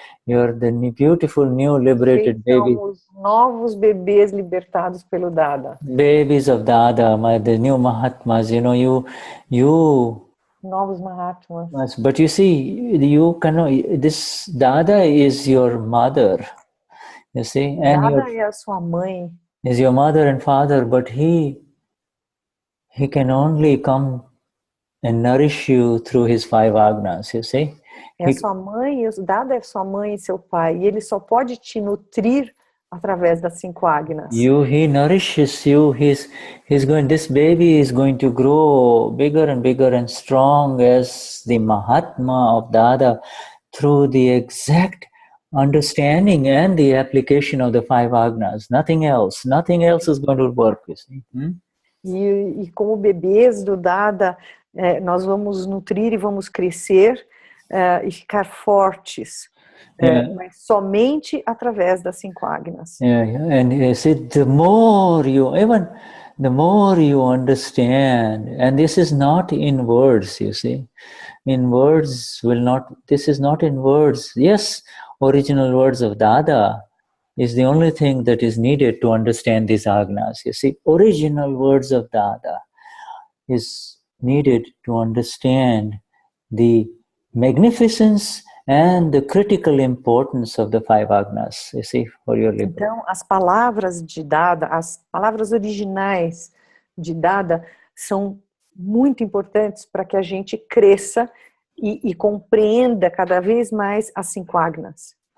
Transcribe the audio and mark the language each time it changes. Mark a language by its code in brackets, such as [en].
[en] You're the beautiful new liberated babies. [pt] Somos novos bebês libertados pelo Dada. [en] Babies of Dada, the new Mahatmas, you know, you [pt] novos Mahatmas. [en] But you see, this Dada is your mother, you see, and [pt] Dada é a sua mãe. [en] Is your mother and father, but he can only come and nourish you through his 5 Agnas, you see. [pt] É sua mãe, Dada é sua mãe e seu pai, e ele só pode te nutrir através das 5 Agnas. [en] He nourishes you. This baby is going to grow bigger and bigger and strong as the Mahatma of Dada through the exact understanding and the application of the 5 Agnas. Nothing else is going to work, you see. [pt] E como bebês do Dada, nós vamos nutrir e vamos crescer e ficar fortes, mas somente através das 5 Agnas. [en] And you see, the more you understand, and this is not in words, you see. This is not in words. Yes, original words of Dada is the only thing that is needed to understand these Agnas. You see, original words of Dada is needed to understand the magnificence and the critical importance of the 5 Agnas, you see, for your liberation. [pt] Então, as palavras de Dada, as palavras originais de Dada são muito importantes para que a gente cresça e compreenda cada vez mais as 5 Agnas.